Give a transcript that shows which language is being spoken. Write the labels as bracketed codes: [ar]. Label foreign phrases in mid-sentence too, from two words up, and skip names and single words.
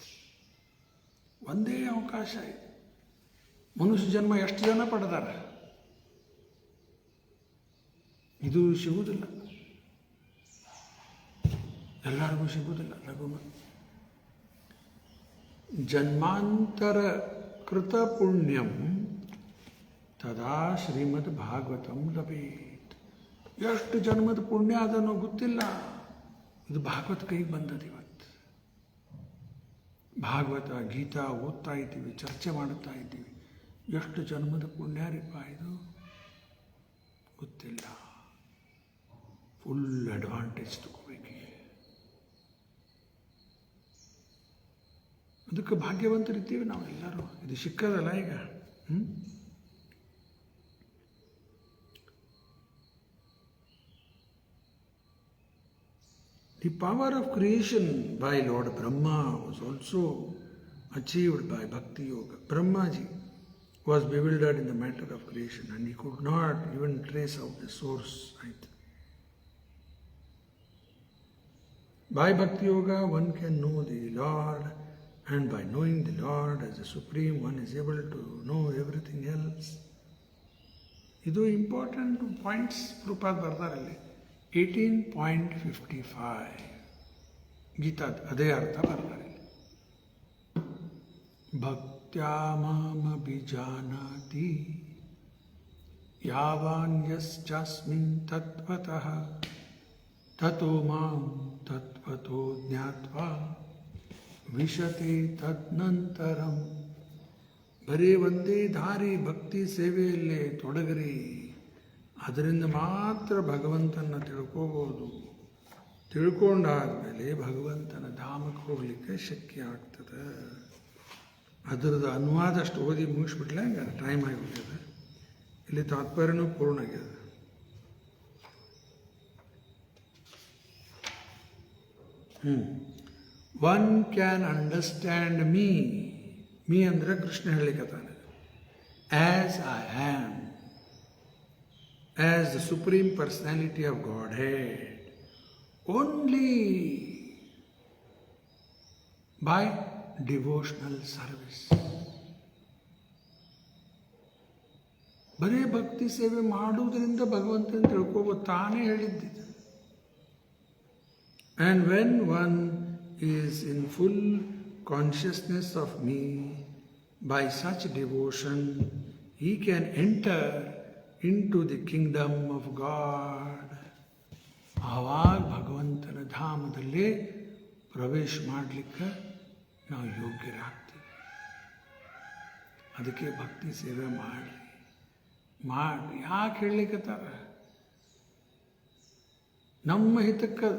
[kn] ಒಂದೇ ಅವಕಾಶ ಇದೆ. ಮನುಷ್ಯ ಜನ್ಮ ಎಷ್ಟು ಜನ ಪಡೆದಾರ, ಇದು ಸಿಗುವುದಿಲ್ಲ, ಎಲ್ಲರಿಗೂ ಸಿಗುವುದಿಲ್ಲ. [sa] ಲಘುಮ ಜನ್ಮಾಂತರ ಕೃತ ಪುಣ್ಯಂ ತದಾ ಶ್ರೀಮದ್ ಭಾಗವತಂ ಲಭೇತ್. [kn] ಎಷ್ಟು ಜನ್ಮದ ಪುಣ್ಯ ಅದನ್ನು ಗೊತ್ತಿಲ್ಲ, ಇದು ಭಾಗವತ ಕೈಗೆ ಬಂದದ್ದು. ಇವತ್ತು ಭಾಗವತ ಗೀತಾ ಓದ್ತಾ ಇದ್ದೀವಿ, ಚರ್ಚೆ ಮಾಡುತ್ತಾ ಇದ್ದೀವಿ. ಎಷ್ಟು ಜನ್ಮದ ಪುಣ್ಯ ರೀಪ ಇದು ಗೊತ್ತಿಲ್ಲ. [en] full advantage [kn] ತಗೋಬೇಕು. ಅದಕ್ಕೆ ಭಾಗ್ಯವಂತರಿದ್ದೀವಿ ನಾವೆಲ್ಲರೂ. ಇದು ಸಿಕ್ಕದಲ್ಲ ಈಗ. [en] The power of creation by Lord Brahma was also achieved by Bhakti Yoga. Brahmaji was bewildered in the matter of creation and he could not even trace out the source. By Bhakti Yoga one can know the Lord, and by knowing the Lord as the Supreme one is able to know everything else. [kn] ಇದು [en] important points [kn] ಪ್ರೂಪಾದ ಬರ್ತಾರಲ್ಲಿ. 18.55 ಗೀತಾದ ಅದೇ ಅರ್ಥ ಬರ್ತಾರೆ. [sa] ಭಕ್ತ್ಯಾ ಮಾಮಭಿಜಾನಾತಿ ಯಾವಾನ್ಯಶ್ಚಾಸ್ಮಿನ್ ತತ್ವತಃ ತತೋ ಮಾಂ ತತ್ವತೋ ಜ್ಞಾತ್ವಾ ವಿಶತೆ ತದ್ನಂತರಂ. [kn] ಬರೀ ಒಂದೇ ದಾರಿ ಭಕ್ತಿ ಸೇವೆಯಲ್ಲೇ ತೊಡಗರಿ, ಅದರಿಂದ ಮಾತ್ರ ಭಗವಂತನ ತಿಳ್ಕೋಬೋದು. ತಿಳ್ಕೊಂಡಾದ್ಮೇಲೆ ಭಗವಂತನ ಧಾಮಕ್ಕೆ ಹೋಗಲಿಕ್ಕೆ ಶಕ್ಯ ಆಗ್ತದೆ. ಅದರದ್ದು ಅನುವಾದ ಅಷ್ಟು ಓದಿ ಮುಗಿಸ್ಬಿಟ್ಲೆ, ಹಂಗೆ ಟೈಮ್ ಆಗಿಬಿಟ್ಟಿದೆ. ಇಲ್ಲಿ ತಾತ್ಪರ್ಯನೂ ಪೂರ್ಣ ಆಗ್ಯದ. [en] one can understand me [kn] ಅಂದರೆ ಕೃಷ್ಣ ಹೇಳಿಕತ್ತಾನೆ. [en] as I am, as the Supreme Personality of Godhead, only by devotional service. [kn] ಬರೀ ಭಕ್ತಿ ಸೇವೆ ಮಾಡುವುದರಿಂದ ಭಗವಂತನ ತಿಳ್ಕೋಬೋದು, ತಾನೇ ಹೇಳಿದ್ದಿದೆ. [en] And when one is in full consciousness of me, by such devotion, he can enter into the kingdom of God. [kn] ಆವಾಗ ಭಗವಂತನ ಧಾಮದಲ್ಲೇ ಪ್ರವೇಶ ಮಾಡಲಿಕ್ಕೆ ನಾವು ಯೋಗ್ಯರಾಗ್ತೀವಿ. ಅದಕ್ಕೆ ಭಕ್ತಿ ಸೇವೆ ಮಾಡಿ ಮಾಡಿ ಯಾಕೆ ಹೇಳಲಿಕ್ಕತ್ತಾರ? ನಮ್ಮ ಹಿತಕ್ಕದು.